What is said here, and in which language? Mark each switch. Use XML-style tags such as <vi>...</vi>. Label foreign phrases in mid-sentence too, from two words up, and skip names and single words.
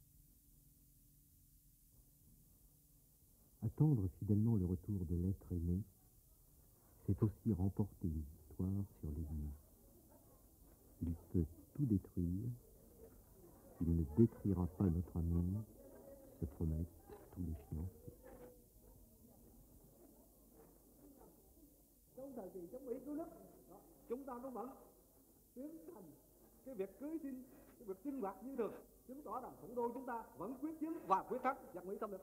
<fr>Attendre fidèlement le retour de l'être aimé, c'est aussi remporter une victoire sur l'ennemi. Il peut tout détruire, il ne détruira pas notre amour, se promettent tous les fiancés.</fr> <vi>Trong thời kỳ chống Mỹ cứu nước, chúng ta nó vẫn tiến hành cái việc cưới xin, cái việc sinh hoạt như thường, chứng tỏ rằng thủ đô chúng ta vẫn quyết chiến và quyết thắng giặc Mỹ xâm lược.</vi>